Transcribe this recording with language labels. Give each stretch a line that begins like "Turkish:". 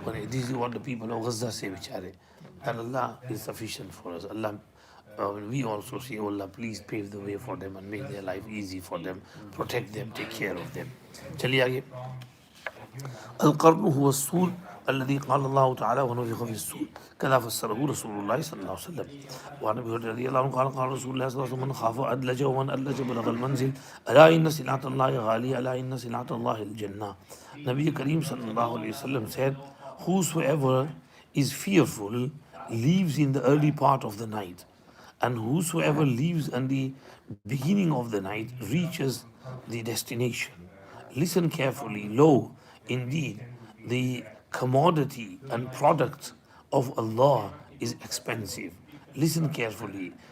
English: This is what the people of Gaza say, bichare. And Allah is sufficient for us. Allah, we also say, oh Allah, please pave the way for them and make their life easy for them, protect them, take care of them.
Hindi: चलिए आगे.
Arabic: القرن هو السور الذي قال الله تعالى ونفخ في السور كذا فسره رسول الله صلى الله عليه وسلم. وعن ابي هريره رضي الله عنه قال رسول الله صلى الله عليه وسلم من خاف ادلج ومن ادلج بلغ المنزل الا ان سلعة الله غالية الا ان سلعة الله الجنة.
English: Nabi Kareem sallallahu alayhi wasallam said, whosoever is fearful leaves in the early part of the night, and whosoever leaves in the beginning of the night reaches the destination. Listen carefully. Lo, indeed, the commodity and product of Allah is expensive. Listen carefully.